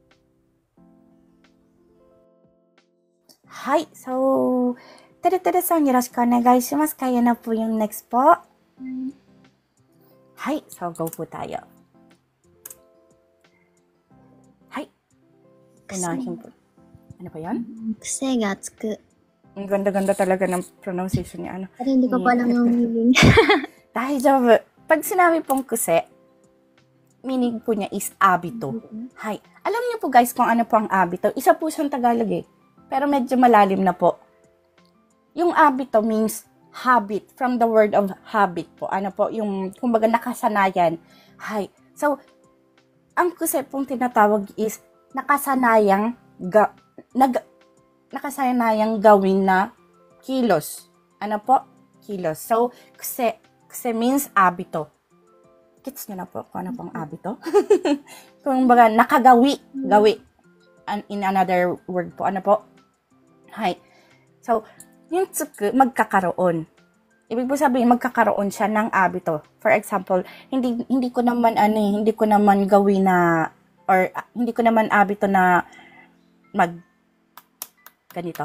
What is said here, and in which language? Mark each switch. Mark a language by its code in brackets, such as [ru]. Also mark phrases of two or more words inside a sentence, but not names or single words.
[tl] Hi! So, [ja] テレテレさん、よろしくお願いします. [tl] Kaya na po yung next po. Hi! So, go po tayo. Hi! Unahin po. Ano po yan? [ja] 癖がつく。 [tl] Ang ganda-ganda talaga ng pronunciation niya. Pero hindi ko pa lang yung meaning. Daijoubu. Pag sinabi pong kuse, meaning po niya is abito. Hi. Alam niyo po guys kung ano po ang abito. Isa po siyang Tagalog eh. Pero medyo malalim na po. Yung abito [en] means habit. From the word of habit po. [tl] Ano po, yung kumbaga nakasanayan. Hi. So, ang kuse pong tinatawag is nakasanayang gawin na kilos. Ano po? Kilos. So, kuse means abito. Gets nyo na po kung ano pong abito? Kung baga, nakagawi. Gawi. [en] In another word po. Ano po? [tl] Hi. So, yung tsuku, magkakaroon. Ibig po sabihin, magkakaroon siya ng abito. [en] For example, [tl] hindi ko naman gawi na, or hindi ko naman abito na ganito.